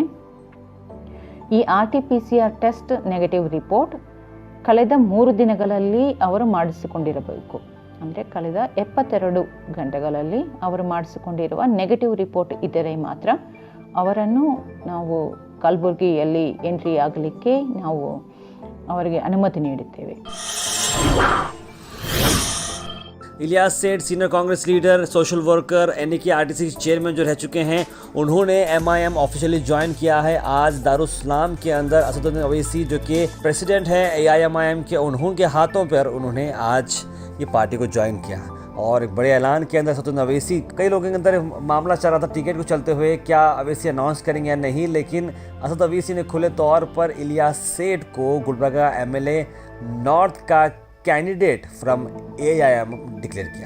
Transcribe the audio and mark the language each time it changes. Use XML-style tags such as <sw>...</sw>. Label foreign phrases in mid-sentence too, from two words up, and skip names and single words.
<kn>ಈ</kn> <en>RT-PCR test negative report</en> <kn>ಕಳೆದ 3 ದಿನಗಳಲ್ಲಿ ಅವರು ಮಾಡಿಸಿಕೊಂಡಿರಬೇಕು. ಅಂದರೆ ಕಳೆದ 72 ಗಂಟೆಗಳಲ್ಲಿ ಅವರು ಮಾಡಿಸಿಕೊಂಡಿರುವ</kn> <en>negative report</en> <kn>ಇದ್ದರೆ ಮಾತ್ರ ಅವರನ್ನು ನಾವು ಕಲಬುರಗಿಯಲ್ಲಿ ಎಂಟ್ರಿ ಆಗಲಿಕ್ಕೆ ನಾವು ಅವರಿಗೆ ಅನುಮತಿ ನೀಡುತ್ತೇವೆ.</kn> <hi>इलियास सेठ</hi> <en>senior Congress leader, social worker, NAK RTC chairman</en> <hi>जो रह चुके हैं, उन्होंने MIM</hi> <en>officially join</en> <hi>किया है। आज दारुस्सलाम के अंदर असदुद्दीन ओवैसी जो कि प्रेसिडेंट है AIMIM के, उन्होंने हाथों पर उन्होंने आज ये पार्टी को ज्वाइन किया और एक बड़े ऐलान के अंदर असदुद्दीन ओवैसी, कई लोगों के अंदर मामला चल रहा था टिकट को चलते हुए क्या ओवैसी अनाउंस करेंगे या नहीं, लेकिन असद ओवैसी ने खुले तौर पर इलियास सेठ को गुलबर्गा</hi> <en>MLA North</en> <hi>का</hi> <en>candidate from AIM declare</en> <hi>किया।</hi>